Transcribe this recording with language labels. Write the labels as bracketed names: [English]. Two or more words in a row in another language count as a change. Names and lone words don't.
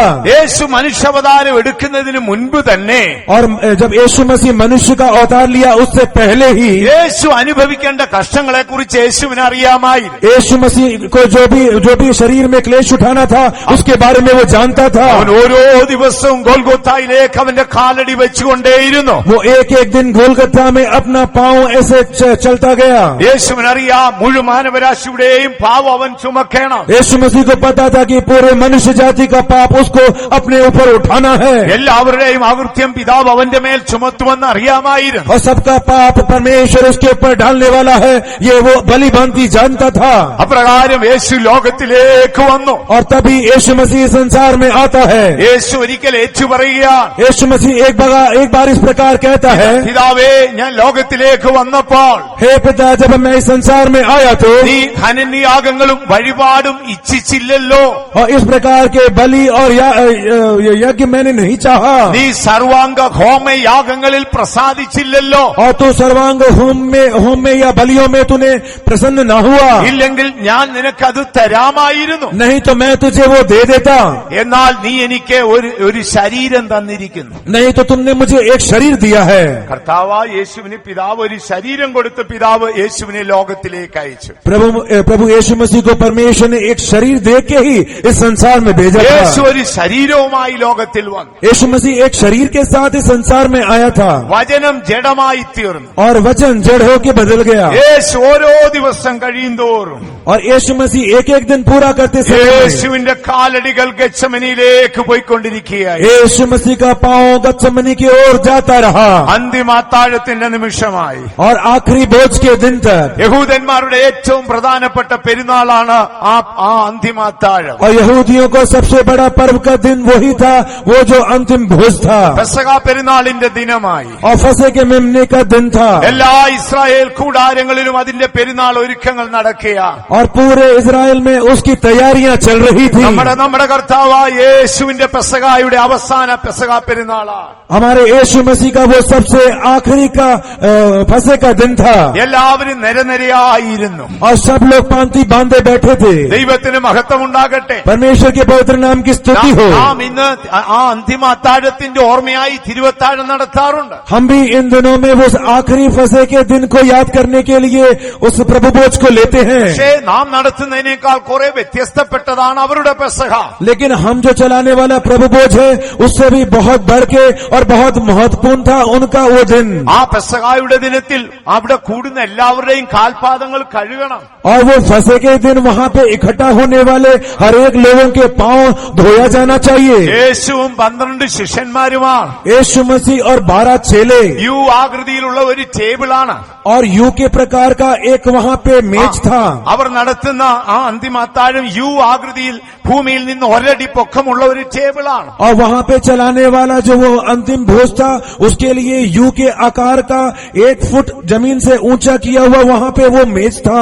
[Malayalam] യേശു മനുഷ്യാവതാരം എടുക്കുന്നതിന് മുൻപ് തന്നെ [Hindi] और जब यीशु मसीह मनुष्य का अवतार लिया उससे पहले ही [Malayalam] യേശു അനുഭവിക്കേണ്ട കഷ്ടങ്ങളെ കുറിച്ച് യേശുവിന് അറിയാമായിരുന്നു. [Hindi] यीशु मसीह को जो भी शरीर में क्लेश उठाना था उसके बारे में वो जानता था। [Malayalam] അവൻ ഓരോ ദിവസവും ഗോൽഗോത്തായിലേക്ക് അവന്റെ കാലടി വെച്ചുകൊണ്ടേയിരുന്നു. [Hindi] वो एक एक दिन गोलगत्था में अपना पांव ऐसे चलता गया। [Malayalam] യേശുവിനറിയാം മുഴു മാനവരാശിയുടെയും പാവം അവൻ ചുമക്കണം. [Hindi] यीशु मसीह को पता था कि पूरे मनुष्य जाति का पाप उसको अपने ऊपर उठाना है। [Malayalam] എല്ലാവരുടെയും അകൃത്യം പിതാവ് അവന്റെ മേൽ ചുമത്തുമെന്ന് അറിയാമായിരുന്നു. [Hindi] और सबका पाप परमेश्वर उसके ऊपर डालने वाला है, ये वो भली भांति जानता था। [Malayalam] അപ്രകാരം യേശു ലോകത്തിലേക്ക് വന്നു. [Hindi] और तभी यीशु मसीह संसार में आता है। [Malayalam] യേശു ഒരിക്കൽ ഏറ്റുപറയുകയാണ്, [Hindi] यीशु मसीह एक बार इस प्रकार कहता है, [Malayalam] പിതാവേ ഞാൻ ലോകത്തിലേക്ക് വന്നപ്പോൾ [Hindi] हे पिता जब मैं इस संसार में आया तो [Malayalam] നീ ഹനനയാഗങ്ങളും വഴിപാടും ഇച്ഛിച്ചില്ലല്ലോ. [Hindi] और इस प्रकार के बलि और यज्ञ मैंने नहीं चाहा। [Malayalam] നീ സർവാംഗ ഹോമയാഗങ്ങളിൽ പ്രസാദിച്ചില്ലല്ലോ. [Hindi] और तू सर्वांग होम में या बलियों में तूने प्रसन्न न हुआ। [Malayalam] ഇല്ലെങ്കിൽ ഞാൻ നിനക്കത് തരാമായിരുന്നു. [Hindi] नहीं तो मैं तुझे वो दे देता। [Malayalam] എന്നാൽ നീ എനിക്ക് ഒരു ശരീരം തന്നിരിക്കുന്നു. [Hindi] नहीं तो तुमने मुझे एक शरीर दिया है। [Malayalam] കർത്താവായ യേശുവിന് പിതാവ് ഒരു ശരീരം കൊടുത്ത് പിതാവ് യേശുവിനെ ലോകത്തിലേക്ക് അയച്ചു. [Hindi] प्रभु यीशु मसीह को परमेश्वर ने एक शरीर दे के ही इस संसार में भेजा [Malayalam] യേശു [Hindi] था। [Malayalam] ഒരു ശരീരവുമായി ലോകത്തിൽ വന്നു. [Hindi] यीशु मसीह एक शरीर के साथ इस संसार में आया था [Malayalam] വചനം ജഡമായി തീർന്നു. [Hindi] और वचन जड़ होके बदल गया। [Malayalam] യേശു ഓരോ ദിവസം കഴിയുന്തോറും [Hindi] और यीशु मसीह एक एक दिन पूरा करते समय [Malayalam] യേശുവിന്റെ കാലടികൾ ഗെത്സമനിയിലേക്ക് പോയിക്കൊണ്ടിരിക്കുകയായി. [Hindi] यीशु मसीह का पांव गत्समनी की ओर जाता रहा। [Malayalam] അന്തിമാത്താഴത്തിന്റെ നിമിഷമായി. [Hindi] और आखिरी भोज के दिन तक [Malayalam] യഹൂദന്മാരുടെ ഏറ്റവും പ്രധാനപ്പെട്ട പെരുന്നാളാണ് ആ അന്തിമാത്താഴം. [Hindi] और यहूदियों को सबसे बड़ा पर्व का दिन वही था, वो जो अंतिम भोज था। [Malayalam] പെസഹ പെരുന്നാളിന്റെ ദിനമായി. [Hindi] और फसह के मेमने का दिन था। [Malayalam] എല്ലാ ഇസ്രായേൽ കൂടാരങ്ങളിലും അതിന്റെ പെരുന്നാൾ ഒരുക്കങ്ങൾ നടക്കുകയാണ്. [Hindi] और पूरे इजराइल में उसकी तैयारियां चल रही थी। [Malayalam] നമ്മുടെ കർത്താവായ യേശുവിന്റെ പെസഹായുടെ അവസാന പെസഹ പെരുന്നാളാണ്. [Hindi] हमारे यीशु मसीह का वो सबसे आखिरी का फसह का दिन था। [Malayalam] എല്ലാവരും നിരനിരയായിരുന്നു. [Hindi] और सब लोग पांति बांधे बैठे थे। [Malayalam] ദൈവത്തിന് മഹത്വം ഉണ്ടാകട്ടെ. [Hindi] परमेश्वर के पवित्र नाम की स्तुति हो। [Malayalam] നാം ഇന്ന് ആ അന്തിമ അത്താഴത്തിന്റെ ഓർമ്മയായി തിരുവത്താഴം നടത്താറുണ്ട്. [Hindi] हम भी इन दिनों में वो आखिरी फसह के दिन को याद करने के लिए उस प्रभु भोज को लेते हैं। [Malayalam] പക്ഷേ നാം നടത്തുന്നതിനേക്കാൾ കുറെ വ്യത്യസ്തപ്പെട്ടതാണ് അവരുടെ പെസഹ. [Hindi] लेकिन हम जो चलाने वाला प्रभु भोज है उससे भी बहुत बढ़ के और बहुत महत्वपूर्ण था उनका वो दिन। [Malayalam] ആ പെസഹായുടെ ദിനത്തിൽ അവിടെ കൂടുന്ന എല്ലാവരുടെയും കാൽപാദങ്ങൾ കഴുകണം. [Hindi] और वो फसह के दिन वहाँ पे इकट्ठा होने वाले हर एक लोगों के पांव धोया जाना चाहिए। [Malayalam] യേശുവും 12 ശിഷ്യന്മാരുമാണ്. [Hindi] यीशु मसीह और 12 चेले [Malayalam] യു ആകൃതിയിലുള്ള ഒരു ടേബിളാണ്. [Hindi] और यू के प्रकार का एक वहाँ पे मेज था। [Malayalam] അവർ നടത്തുന്ന ആ അന്തിമാത്താഴം യു ആകൃതിയിൽ ഭൂമിയിൽ നിന്ന് ഒരടി പൊക്കമുള്ള ഒരു ടേബിളാണ്. [Hindi] और वहाँ पे चलाने वाला जो वो अंतिम भोज था उसके लिए यू के आकार का 1 फुट जमीन से ऊंचा किया हुआ वहाँ पे वो मेज था।